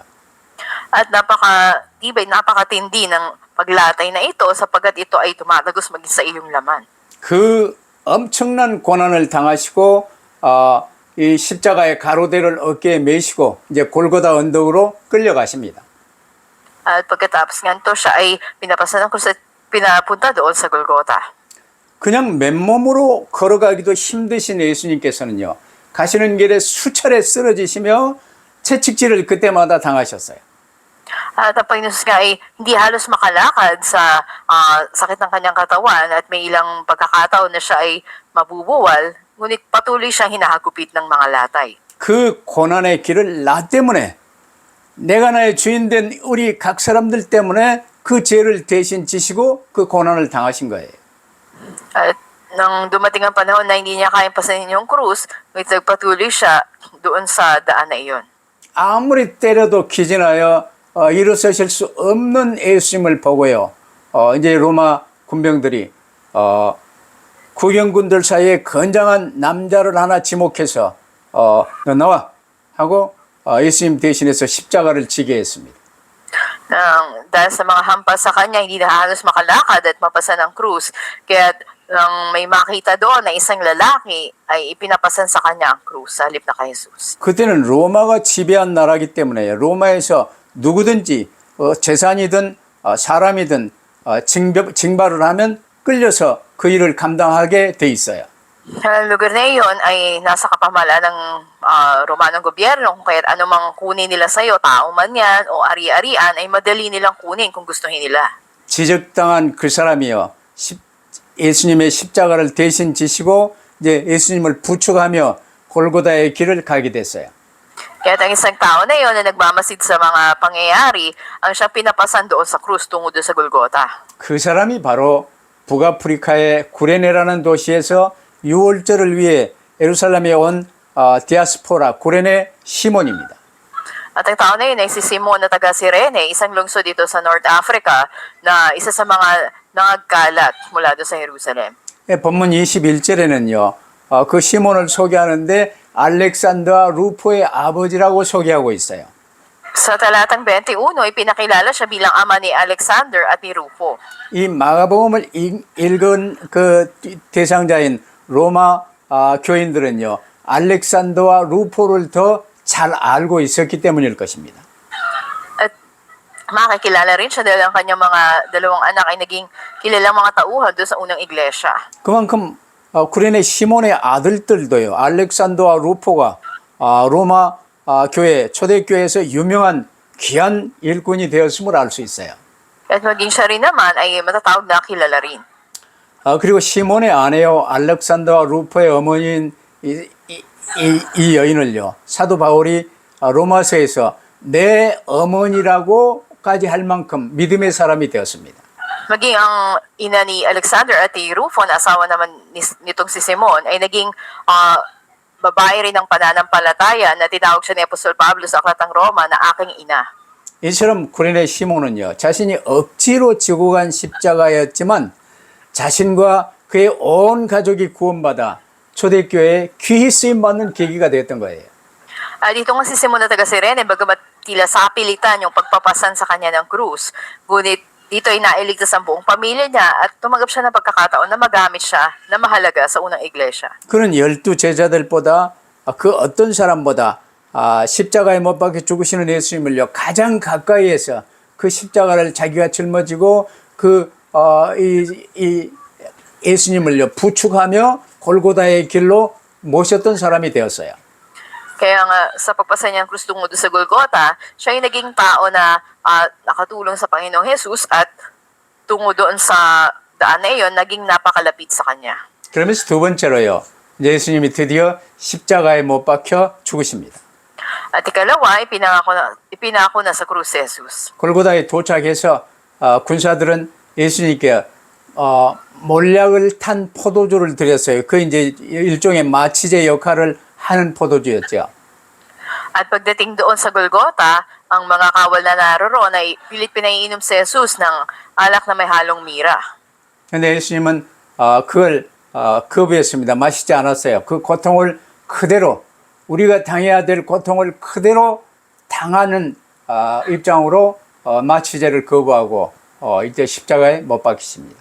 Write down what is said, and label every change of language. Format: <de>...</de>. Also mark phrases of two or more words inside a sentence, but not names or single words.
<tl>At napakatindi ng paglatay na ito sapagkat ito ay tumatagos maging sa iyong laman.</tl> <ko>그 엄청난 고난을 당하시고 이 십자가의 가로대를 어깨에 메시고 이제 골고다 언덕으로 끌려가십니다.</ko> <tl>At pagkatapos nga ito, siya ay pinapasa ng krus at pinapunta doon sa Golgotha.</tl> <ko>그냥 맨몸으로 걸어가기도 힘드신 예수님께서는요, 가시는 길에 수차례 쓰러지시며 채찍질을 그때마다 당하셨어요.</ko> <tl>At ang Panginoon nga ay hindi halos makalakad sa sakit ng kanyang katawan at may ilang pagkakataon na siya ay mabubuwal, ngunit patuloy siyang hinahagupit ng mga latay.</tl> <ko>그 고난의 길을 나 때문에, 내가 나의 주인 된 우리 각 사람들 때문에 그 죄를 대신 지시고 그 고난을 당하신 거예요.</ko> <tl>At nang dumating ang panahon na hindi niya kayang pasanin yung krus, ngunit nagpatuloy siya doon sa daan na iyon.</tl> <ko>아무리 때려도 기진하여 일어서실 수 없는 예수님을 보고요. 이제 로마 군병들이 구경군들 사이에 건장한 남자를 하나 지목해서 너 나와 하고 예수님 대신해서 십자가를 지게 했습니다.</ko> <tl>Dahil sa mga hampas sa kanya, hindi na halos makalakad at mapasa ng krus. Kaya nang may makita doon na isang lalaki ay ipinapasan sa kanya ang krus sa halip na kay Jesus.</tl> <ko>그때는 로마가 지배한 나라이기 때문에 로마에서 누구든지 재산이든 사람이든 징발을 하면 끌려서 그 일을 감당하게 돼 있어요.</ko> <tl>Ang lugar na iyon ay nasa kapamahalaan ng Romanong gobyerno, kung kaya't anumang kunin nila sa iyo, tao man yan o ari-arian, ay madali nilang kunin kung gustuhin nila.</tl> <ko>지적당한 그 사람이요, 예수님의 십자가를 대신 지시고 이제 예수님을 부축하며 골고다의 길을 가게 됐어요.</ko> <tl>Kaya ang isang tao na iyon na nagmamasid sa mga pangyayari, ang siya pinapasan doon sa krus tungo doon sa Golgotha.</tl> <ko>그 사람이 바로 북아프리카의 구레네라는 도시에서 유월절을 위해 예루살렘에 온 디아스포라 구레네 시몬입니다.</ko> <tl>At ang tao na yun ay si Simon na taga Cirene, isang lungsod dito sa North Africa na isa sa mga nangagkalat mula doon sa Jerusalem.</tl> <ko>본문 21절에는요, 그 시몬을 소개하는데 알렉산더와 루포의 아버지라고 소개하고 있어요.</ko> <tl>Sa talatang 21, ipinakilala siya bilang ama ni Alexander at ni Rufo.</tl> <ko>이 마가복음을 읽은 그 대상자인 로마 교인들은요, 알렉산더와 루포를 더 잘 알고 있었기 때문일 것입니다.</ko> <tl>At makakilala rin siya dahil ang kanyang mga dalawang anak ay naging kilalang mga tauhan doon sa unang iglesia.</tl> <ko>그만큼 구레네 시몬의 아들들도요, 알렉산더와 루포가 로마 교회, 초대교회에서 유명한 귀한 일꾼이 되었음을 알 수 있어요.</ko> <tl>At maging siya rin naman ay matatawag na kilala rin.</tl> <ko>그리고 시몬의 아내요, 알렉산더와 루포의 어머니인 이 여인을요, 사도 바울이 로마서에서 내 어머니라고까지 할 만큼 믿음의 사람이 되었습니다.</ko> <tl>Maging ang ina ni Alexander at ni Rufo, na asawa naman nitong si Simon, ay naging babae rin ng pananampalataya na tinawag siya ni Apostol Pablo sa Aklatang Roma na aking ina.</tl> <ko>이처럼 구레네 시몬은요, 자신이 억지로 지고 간 십자가였지만 자신과 그의 온 가족이 구원받아 초대교회에 귀히 쓰임받는 계기가 되었던 거예요.</ko> <tl>Dito nga si Simon na taga Cirene, bagamat tila sapilitan yung pagpapasan sa kanya ng krus, ngunit dito ay nailigtas ang buong pamilya niya at tumanggap siya ng pagkakataon na magamit siya na mahalaga sa unang iglesia.</tl> <ko>그는 12 제자들보다 그 어떤 사람보다 십자가에 못 박혀 죽으시는 예수님을요, 가장 가까이에서 그 십자가를 자기가 짊어지고 이 예수님을요, 부축하며 골고다의 길로 모셨던 사람이 되었어요.</ko> <tl>Kaya nga, sa pagpasa niya ng krus tungo doon sa Golgota, siya yung naging tao na nakatulong sa Panginoong Jesus at tungo doon sa daan na iyon, naging napakalapit sa kanya.</tl> <ko>그러면서 두 번째로요, 예수님이 드디어 십자가에 못 박혀 죽으십니다.</ko> <tl>At ikalawa, ipinako na sa krus si Jesus.</tl> <ko>골고다에 도착해서 군사들은 예수님께 몰약을 탄 포도주를 드렸어요. 그 이제 일종의 마취제 역할을 하는 포도주였죠.</ko> <tl>At pagdating doon sa Golgota, ang mga kawal na naroroon ay pilit pinaiinom si Jesus ng alak na may halong mira.</tl> <ko>근데 예수님은 그걸 거부했습니다. 마시지 않았어요. 그 고통을 그대로, 우리가 당해야 될 고통을 그대로 당하는 입장으로 마취제를 거부하고 이제 십자가에 못 박히십니다.</ko>